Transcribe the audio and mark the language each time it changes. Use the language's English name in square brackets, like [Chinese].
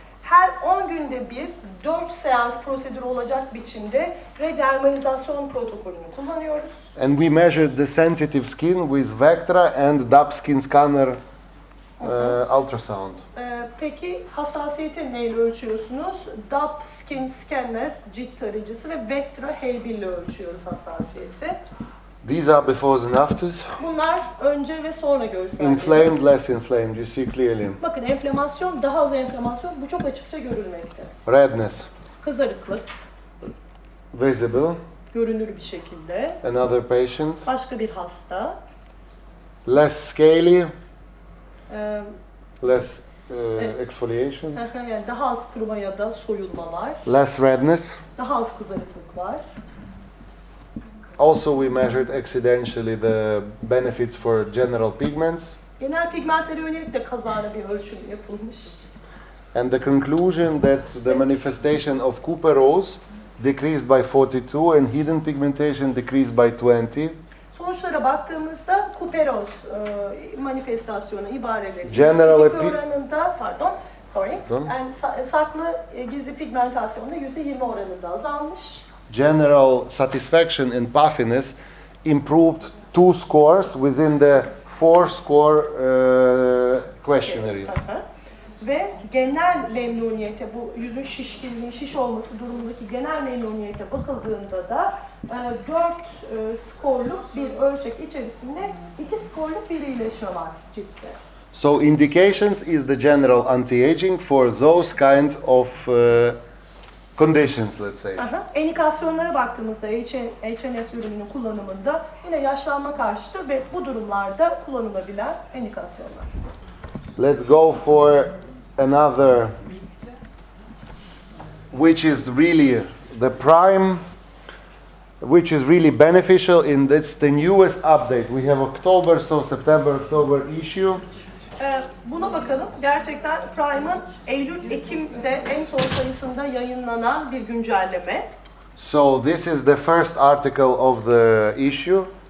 [Turkish] Her 10 günde bir 4 seans prosedürü olacak biçimde redermalizasyon protokolünü kullanıyoruz. [English] And we measured the sensitive skin with Vectra and DAP skin scanner ultrasound. [Turkish] Peki hassasiyeti neyle ölçüyorsunuz? DAP Skin Scanner cilt tarayıcısı ve Vectra H1 ile ölçüyoruz hassasiyeti. [English] These are befores and afters. [Turkish] Bunlar önce ve sonra görselleri. [English] Inflamed, less inflamed, you see clearly. [Turkish] Bakın enflamasyon, daha az enflamasyon, bu çok açıkça görülmekte. [English] Redness, [Turkish] Kızarıklık, [English] visible. [Turkish] görünür bir şekilde. [English] Another patient. [Turkish] Başka bir hasta. [English] Less scaly, Ee, less exfoliation. [Turkish] yani daha az kuruma ya da soyulmalar, [English] Less redness. [Turkish] daha az kızarıklık var. [English] Also we measured accidentally the benefits for general pigments. [Turkish] Genel pigmentlere yönelik de kazara bir ölçüm yapılmış. [English] And the conclusion that the manifestation of couperose decreased by 42 and hidden pigmentation decreased by 20. [Turkish] Sonuçlara baktığımızda kuperoz manifestasyonu ibareleri [English] General [Turkish] oranında, [English] Done. [Turkish] yani saklı gizli pigmentasyonda %20 oranında azalmış. [English] General satisfaction and puffiness improved 2 scores within the 4 score questionnaire. [Turkish] Ve genel memnuniyete, bu yüzün şişkinliği, şiş olması durumundaki genel memnuniyete bakıldığında da 4 skorluk bir ölçek içerisinde 2 skorluk bir iyileşme var ciltte. [English] So indications is the general anti-aging for those kind of conditions, let's say. [Turkish] Endikasyonlara baktığımızda H&S ürününün kullanımında yine yaşlanma karşıtı ve bu durumlarda kullanılabilen endikasyonlar. [English] Let's go for another, which is really the prime, which is really beneficial in this, the newest update. We have October, so September, October issue. [Turkish] Buna bakalım. Gerçekten Prime'ın Eylül-Ekim'de en son sayısında yayınlanan bir güncelleme. [English] So this is the first article of the issue.